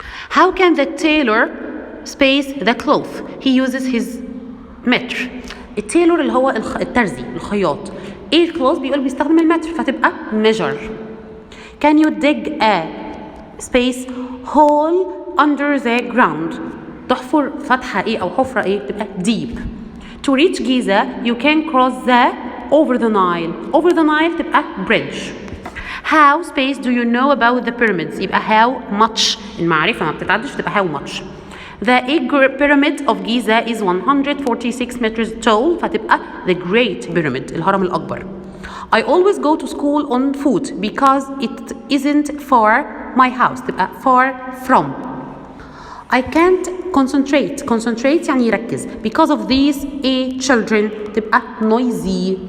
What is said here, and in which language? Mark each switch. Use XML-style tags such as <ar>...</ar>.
<en>How can the tailor space the cloth? He uses his meter.</en> <ar>التيلور اللي هو الترزي الخياط. ايه الكلوث بيقول بيستخدم المتر فتبقى</ar> <en>measure. Can you dig a space hole under the ground?</en> <ar>تحفر فتحة ايه او حفرة ايه تبقى</ar> <en>deep. To reach Giza you can cross the over the Nile. Over the Nile تبقى bridge. How space do you know about the pyramids?</en> <ar>يبقى</ar> <en>how much</en> <ar>المعرفة ما بتتعدش تبقى</ar> <en>how much. The pyramid of Giza is 146 meters tall</en> <ar>فتبقى</ar> <en>the great pyramid</en> <ar>الهرم الأكبر.</ar> <en>I always go to school on foot because it isn't far my house</en> <ar>تبقى</ar> <en>far from. I can't concentrate</en> <ar>يعني يركز</ar> <en>because of these children</en> <ar>تبقى</ar> <en>noisy.</en>